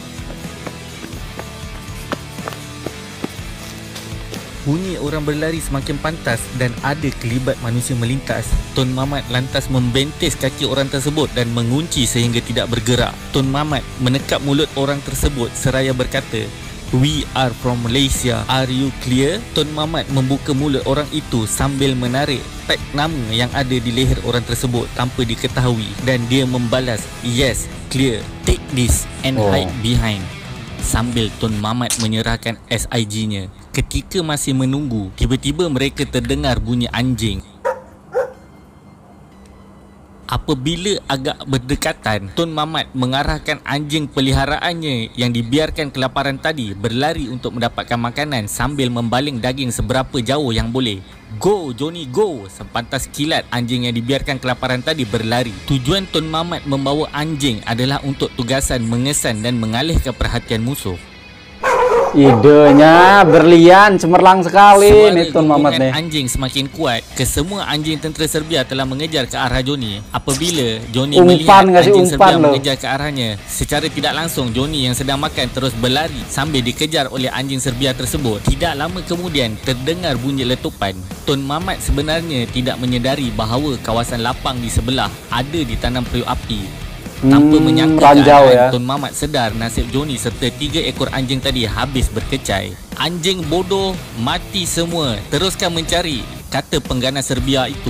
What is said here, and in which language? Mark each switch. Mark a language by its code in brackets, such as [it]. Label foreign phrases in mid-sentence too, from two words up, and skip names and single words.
[ms] Bunyi orang berlari semakin pantas dan ada kelibat manusia melintas. Tun Mamat lantas membentis kaki orang tersebut dan mengunci sehingga tidak bergerak. Tun Mamat menekap mulut orang tersebut seraya berkata, [en] "We are from Malaysia. Are you clear?" [ms] Tun Mamat membuka mulut orang itu sambil menarik tag nama yang ada di leher orang tersebut tanpa diketahui dan dia membalas, [en] "Yes, clear. Take this and hide behind." [ms] Sambil Tun Mamat menyerahkan SIG-nya. Ketika masih menunggu, tiba-tiba mereka terdengar bunyi anjing. Apabila agak berdekatan, Tun Mamat mengarahkan anjing peliharaannya yang dibiarkan kelaparan tadi berlari untuk mendapatkan makanan sambil membaling daging seberapa jauh yang boleh. [en] "Go Johnny, go!" [ms] Sepantas kilat anjing yang dibiarkan kelaparan tadi berlari. Tujuan Tun Mamat membawa anjing adalah untuk tugasan mengesan dan mengalihkan perhatian musuh. [id] Idenya berlian, cemerlang sekali [ms] Suara [id] nih Tun Mamat [ms] gonggongan [id] nih. [ms] anjing semakin kuat. Kesemua anjing tentera Serbia telah mengejar ke arah Johnny. Apabila Johnny [id] Umpan [ms] melihat [id] nggak sih, [ms] anjing [id] umpan [ms] Serbia [id] loh. [ms] mengejar ke arahnya, secara tidak langsung Johnny yang sedang makan terus berlari sambil dikejar oleh anjing Serbia tersebut. Tidak lama kemudian terdengar bunyi letupan. Tun Mamat sebenarnya tidak menyedari bahawa kawasan lapang di sebelah ada ditanam periuk api. Tanpa menyangka [id] ranjau [ms] keadaan, [id] ya. [ms] Tun Mamat sedar nasib Johnny serta 3 ekor anjing tadi habis berkecai. Anjing bodoh, mati semua. Teruskan mencari, kata pengganas Serbia itu.